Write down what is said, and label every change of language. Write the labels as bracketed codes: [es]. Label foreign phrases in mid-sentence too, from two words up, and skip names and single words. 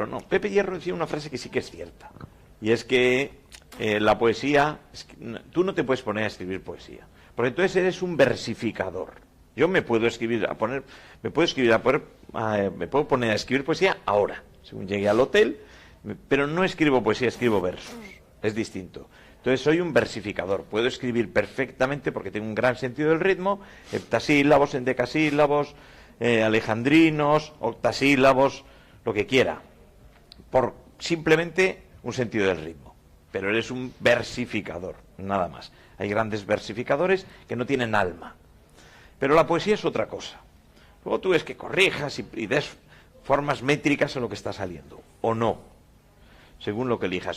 [es] No, Pepe Hierro decía una frase que sí que es cierta. Y es que la poesía, tú no te puedes poner a escribir poesía, porque entonces eres un versificador. Yo me puedo poner a escribir poesía ahora, según llegue al hotel, pero no escribo poesía, escribo versos. Es distinto. Entonces soy un versificador. Puedo escribir perfectamente porque tengo un gran sentido del ritmo, heptasílabos, endecasílabos, alejandrinos, octasílabos, lo que quiera, por simplemente un sentido del ritmo. Pero eres un versificador, nada más. Hay grandes versificadores que no tienen alma. Pero la poesía es otra cosa. Luego tú ves que corrijas y des formas métricas a lo que está saliendo, o no, según lo que elijas.